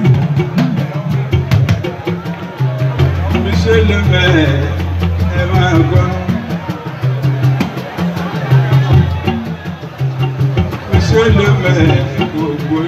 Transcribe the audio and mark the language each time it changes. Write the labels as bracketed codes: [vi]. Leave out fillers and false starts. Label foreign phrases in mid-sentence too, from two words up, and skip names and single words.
[fr] Monsieur le maire, [yo] ẹ máa gbọ́. [fr] Monsieur le maire, [yo] kò